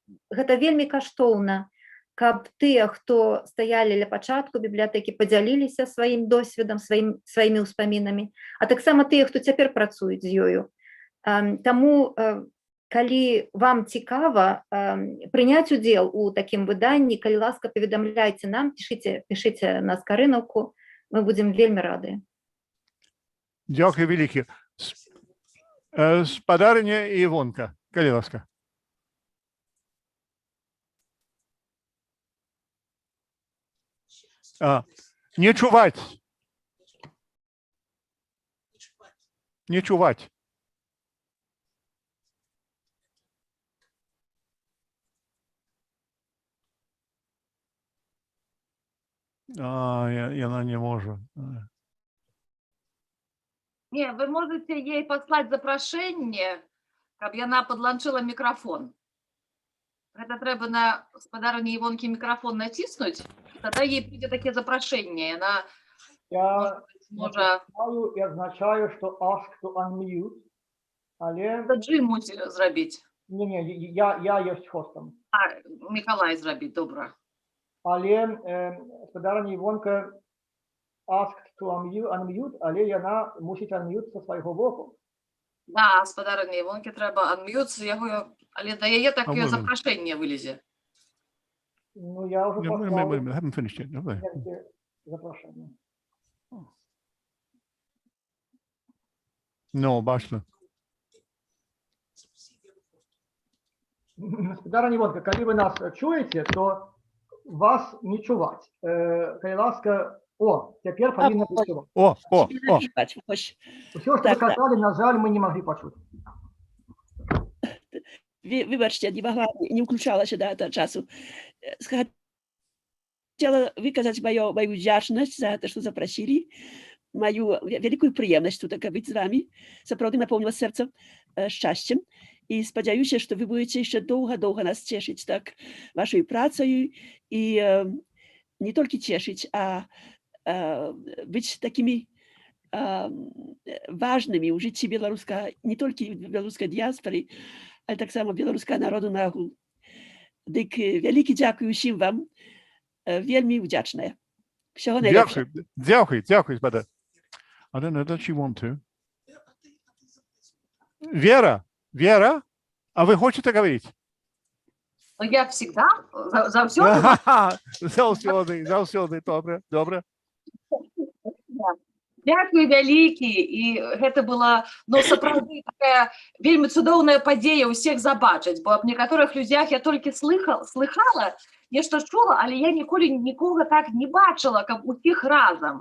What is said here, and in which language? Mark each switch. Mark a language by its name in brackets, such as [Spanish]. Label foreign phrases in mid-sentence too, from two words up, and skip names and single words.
[Belarusian] Гэта вельмі каштоўна, каб тыя, хто стаялі ля пачатку бібліятэкі, падзяліліся сваім досведам, сваімі ўспамінамі, а таксама тыя, хто цяпер працуюць з ёю. Таму, калі вам цікава прыняць удзел у такім выданні, калі ласка, паведамляйце нам, пішыце на скарынаўку, мы будзем вельмі рады. [Ukrainian] Дякую великий. [Belarusian] Спадарыня Івонка, калі ласка. Не чуваць. Не чуваць. Яна не можа. [Russian] Не, вы можете ей послать запрошение, каб яна подланчила микрофон. Это трэба на спадарыні Івонкі микрофон натиснуть, тогда ей придет такие запрошения. Она Я означаю, что [English] ask to unmute, [Belarusian] але... Это Джим мусить зрабіць. [Russian] Не, я есть хостом. [Belarusian] Миколай зрабіць, добра. Але спадарыня Івонка [English] asked to unmute, [Belarusian] але яна мусіць unmute са свайго боку. Да, спадарыні Івонкі трэба unmute яго, але да яе такое запрашэнне вылезе. [Russian] Ну, я уже поставил. Запрошение. [Belarusian] Ну, бачно. Спадарыня Івонка, калі вы нас чуеце, то вас не чуваць. Калі ласка, цяпер павінна быць чуваць. Усё, што вы казалі, на жаль, мы не маглі пачуць. [Ukrainian] Вибачте, не включалася до этого часу. [Russian] Хотела выказать мою вдячность за то, что запросили, мою великую приемность тут быть с вами. Сапраўды наполнила сердце счастьем. И спадзяюся, что вы будете еще долго нас цешить так вашей працей и не только цешить, а быть такими важными у жыцці не только беларускай диаспоры, але таксама беларускага народу нагул. [Belarusian] Дык вялікі дзякуй усім вам, вельмі удзячная. [Ukrainian] Всього найлепшого. Дякую, спадар. [English] I don't know, does she want to? [Russian] Вера, а вы хотите говорить? Ну, я всегда, [Belarusian] заўсёды, добре. Дякую вялікі, і гэта была, сапраўды такая вельмі цудоўная падзея ўсіх забачыць, бо аб некаторых людзях я толькі слыхала, нешта чула, але я ніколі нікога так не бачыла, каб усіх разам.